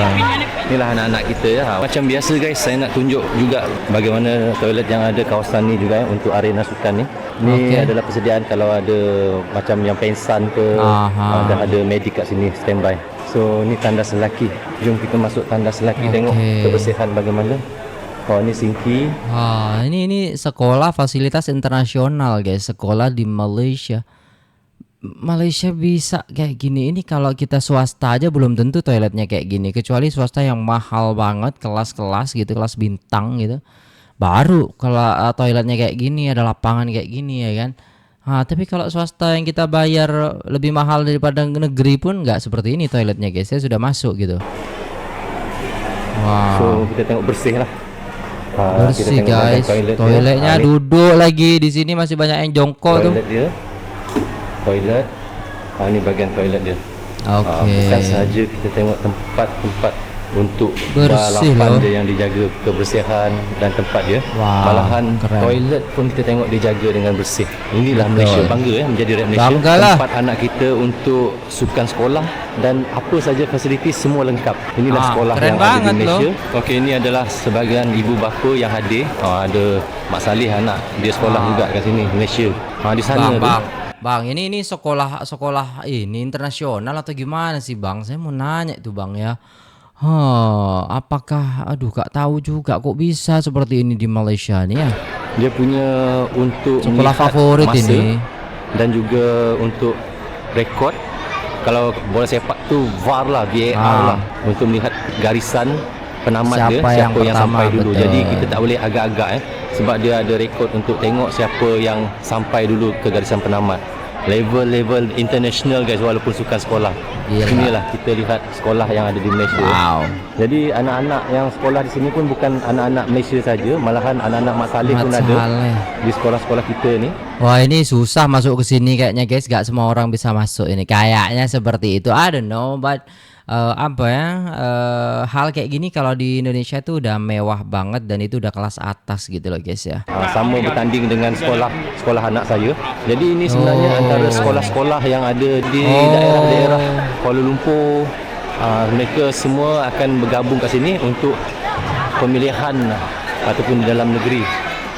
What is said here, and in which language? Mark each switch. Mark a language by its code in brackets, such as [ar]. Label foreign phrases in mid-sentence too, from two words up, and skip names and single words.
[ms] Inilah anak-anak kita ya. Macam biasa guys, saya nak tunjuk juga bagaimana toilet yang ada kawasan ni juga ya, untuk arena sukan ni. Ni adalah persediaan kalau ada macam yang pensan ke, dan ada medik kat sini standby. So ni tandas lelaki. Jom kita masuk tandas lelaki, tengok kebersihan bagaimana. Oh ni sinki. [id] Ini sekolah fasilitas internasional guys, sekolah di Malaysia. Malaysia bisa kayak gini. Ini kalau kita swasta aja belum tentu toiletnya kayak gini, kecuali swasta yang mahal banget, kelas-kelas gitu, kelas bintang gitu. Baru kalau toiletnya kayak gini, ada lapangan kayak gini ya kan. Tapi kalau swasta yang kita bayar lebih mahal daripada negeri pun nggak seperti ini toiletnya guys. Saya sudah masuk gitu. Wow. [ms] So kita tengok bersih lah. [id] Bersih guys. Toiletnya duduk lagi. Di sini masih banyak yang jongkok tuh. [ms] Dia. Toilet. Ini bagian toilet dia. Bukan sahaja kita tengok tempat-tempat untuk balapan dia yang dijaga kebersihan dan tempat dia. Malahan keren. Toilet pun kita tengok dijaga dengan bersih. Inilah Malaysia, bangga ya menjadi rakyat Malaysia. Banggalah. Tempat anak kita untuk sukan sekolah dan apa saja fasiliti semua lengkap. Inilah sekolah yang ada di Malaysia. Okey, ini adalah sebahagian ibu bapa yang hadir. Ada Mak Salih anak dia sekolah juga kat sini Malaysia. Di sana [id] Bang, ini sekolah ini internasional atau gimana sih Bang? Saya mau nanya itu Bang ya. Apakah gak tahu juga kok bisa seperti ini di Malaysia nih ya. [ms] Dia punya untuk sekolah favorit ini dan juga untuk rekod. Kalau bola sepak tu VAR lah, VAR lah, untuk melihat garisan penamat siapa dia, siapa yang sampai dulu. Betul. Jadi kita tak boleh agak-agak sebab dia ada rekod untuk tengok siapa yang sampai dulu ke garisan penamat. Level international guys, walaupun sukan sekolah. Inilah kita lihat sekolah yang ada di Malaysia. Jadi anak-anak yang sekolah di sini pun bukan anak-anak Malaysia saja, malahan anak-anak Mak Saleh pun ada di sekolah-sekolah kita ni. [id] Wah, ini susah masuk ke sini kayaknya guys, gak semua orang bisa masuk ini. Kayaknya seperti itu. [en] I don't know, [id] but hal kayak gini kalau di Indonesia tuh udah mewah banget dan itu udah kelas atas gitu loh guys ya. [ms] Sama bertanding dengan sekolah anak saya. Jadi ini sebenarnya antara sekolah-sekolah yang ada di daerah-daerah Kuala Lumpur. Mereka semua akan bergabung kat sini untuk pemilihan ataupun di dalam negeri.